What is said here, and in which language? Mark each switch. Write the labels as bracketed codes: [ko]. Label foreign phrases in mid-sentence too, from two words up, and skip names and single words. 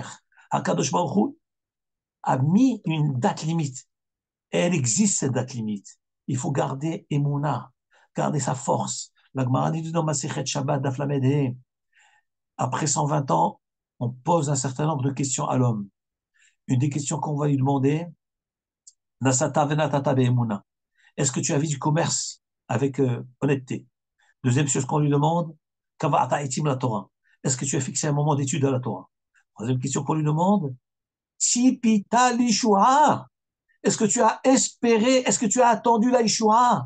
[he] הקדוש ברוך הוא [fr] a mis une date limite. Et elle existe, cette date limite. Il faut garder Emouna, garder sa force. La Gemara dit dans Masechet Shabbat d'Aflamedé, après 120 ans, on pose un certain nombre de questions à l'homme. Une des questions qu'on va lui demander, [he] נשאת ונתת באמונה. [fr] Est-ce que tu as vu du commerce avec honnêteté? Deuxième chose qu'on lui demande, [he] קבעת עתים לתורה. [fr] Est-ce que tu as fixé un moment d'étude à la Torah? Troisième question qu'on lui demande, [he] צפית לישועה. [fr] Est-ce que tu as espéré, est-ce que tu as attendu la Yeshua?